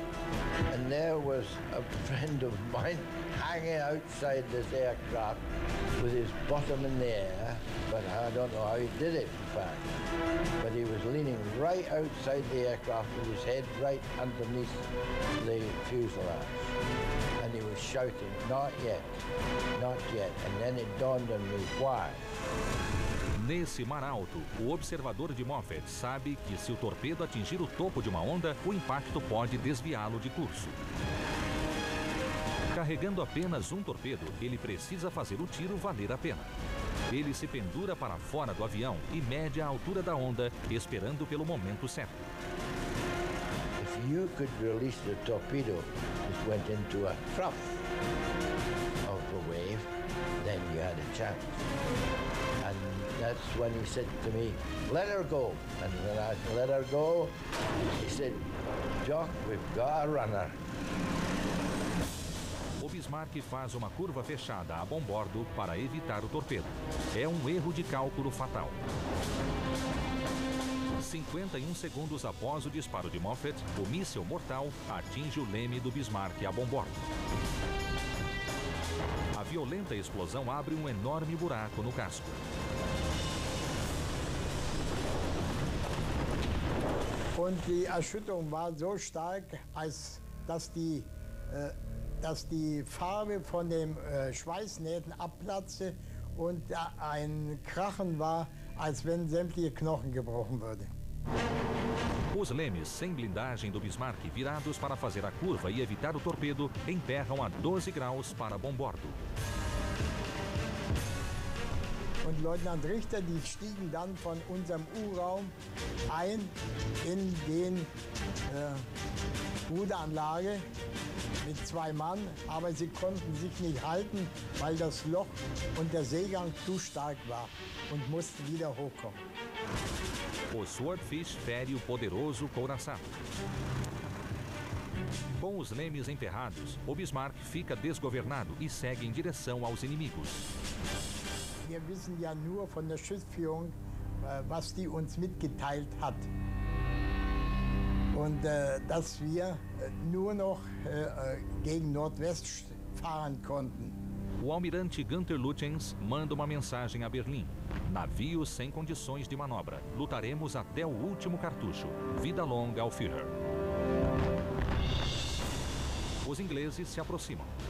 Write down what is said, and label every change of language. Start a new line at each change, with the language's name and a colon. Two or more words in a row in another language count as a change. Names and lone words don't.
English: And there was a friend of mine hanging outside this aircraft with his bottom in the air, but I don't know how he did it, in fact. But he was leaning right outside the aircraft with his head right underneath the fuselage. And he was shouting, "Not yet, not yet." And then it dawned on me why.
Portuguese: Nesse mar alto, o observador de Moffett sabe que se o torpedo atingir o topo de uma onda, o impacto pode desviá-lo de curso. Carregando apenas um torpedo, ele precisa fazer o tiro valer a pena. Ele se pendura para fora do avião e mede a altura da onda, esperando pelo momento certo.
English: If you could release the torpedo that went into a trough of the wave, then you had a chance. And that's when he said to me, "Let her go." And when I let her go, he said, "Jock, we've got a runner."
Portuguese: O Bismarck faz uma curva fechada a bombordo para evitar o torpedo. É um erro de cálculo fatal. 51 segundos após o disparo de Moffett, o míssil mortal atinge o leme do Bismarck a bombordo. A violenta explosão abre um enorme buraco no casco.
German: Und die Erschütterung war so stark, dass die Farbe von den Schweißnähten abplatzte und ein Krachen war, als wenn sämtliche Knochen gebrochen würden.
Portuguese: Os lemes sem blindagem do Bismarck, virados para fazer a curva e evitar o torpedo, emperram a 12 graus para bombordo.
German: Und Leutnant Richter, die stiegen dann von unserem U-Raum ein in den Ruderanlage mit 2 Mann, aber sie konnten sich nicht halten, weil das Loch und der Seegang zu stark war und mussten wieder hochkommen.
Portuguese: O Swordfish fere o poderoso couraçado. Com os lemes emperrados, o Bismarck fica desgovernado e segue em direção aos inimigos.
German: Wir wissen ja nur von der Schiffsführung, was die uns mitgeteilt hat. Und dass wir nur noch gegen Nordwest fahren konnten.
Portuguese: O almirante Günther Lütjens manda uma mensagem a Berlim. Navio sem condições de manobra. Lutaremos até o último cartucho. Vida longa ao Führer. Os ingleses se aproximam.